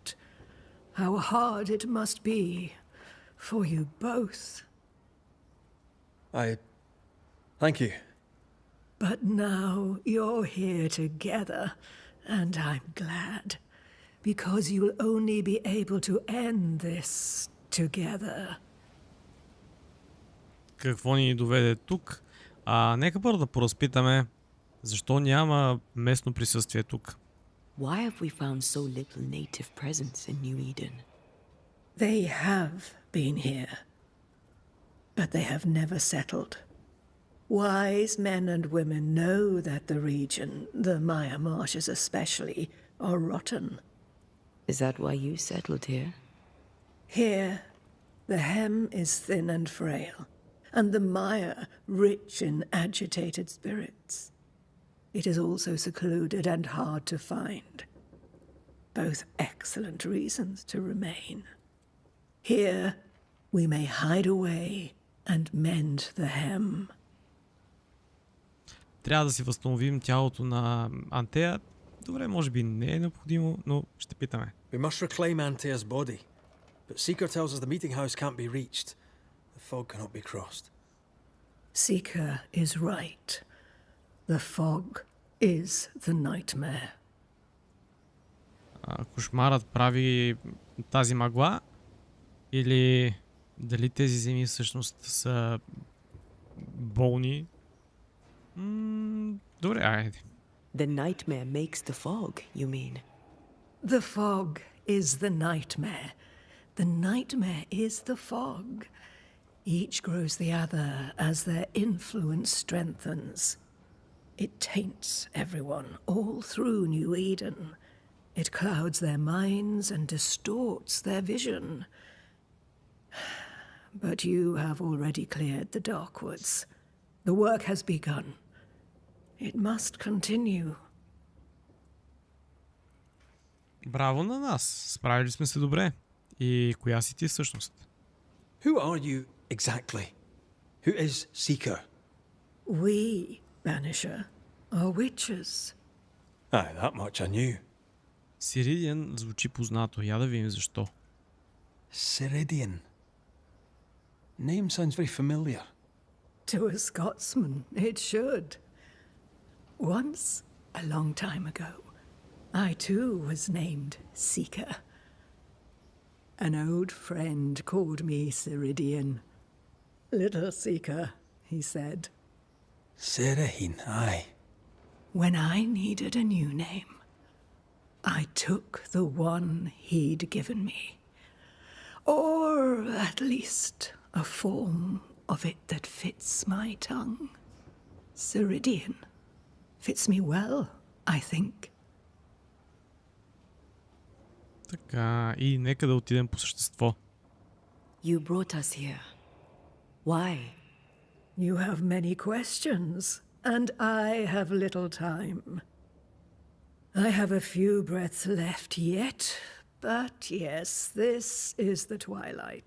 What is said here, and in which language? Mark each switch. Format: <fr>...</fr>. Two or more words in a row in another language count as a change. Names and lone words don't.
<en>How hard it must be for you both. Thank you. But now you're here together, and I'm glad. Because you'll only be able to end this together.</en> <bg>Какво ни доведе тук? Нека първо да поразпитаме защо няма местно присъствие тук.</bg> <en>Why have we found so little native presence in Nyu Idън? They have been here, but they have never settled. Wise men and women know that the region, the Maya marshes especially, are rotten. Is that why you settled here? Here, the hem is thin and frail, and the Maya rich in agitated spirits. It is also secluded and hard to find. Both excellent reasons to remain. Here, we may hide away and mend the hem.</en> <bg>Трябва да си възстановим тялото на Антея. Добре, може би не е необходимо, но ще питаме.</bg> <en>We must reclaim Antea's body. But Seeker tells us the meeting house can't be reached. The fog cannot be crossed. Seeker is right. The fog is the nightmare.</en> <bg>Кошмарът прави тази мъгла или дали тези земи всъщност са болни? Добре, айде.</bg> <en>The nightmare makes the fog, you mean? The fog is the nightmare. The nightmare is the fog. Each grows the other as their influence strengthens. It taints everyone all through Nyu Idъn. It clouds their minds and distorts their vision. But you have already cleared the darkwoods. The work has begun. It must continue.</en> <bg>Браво на нас! Справили сме се добре. И коя си ти всъщност?</bg> <en>Who are you exactly? Who is Seeker? We, Banisher, are witches. Aye, that much I knew.</en> <bg>Серидиан звучи познато. Я да видим защо. Серидиън.</bg> <en>Name sounds very familiar. To a Scotsman, it should. Once, a long time ago, I too was named Seeker. An old friend called me Seridиън. Little Seeker, he said. Seriheen, aye. When I needed a new name, I took the one he'd given me. Or at least a form of it that fits my tongue. Serидиън. Fits me well, I think.</en> <bg>Така, и нека да отидем по същество.</bg> <en>You brought us here. Why? You have many questions, and I have little time. I have a few breaths left yet, but yes, this is the twilight.</en>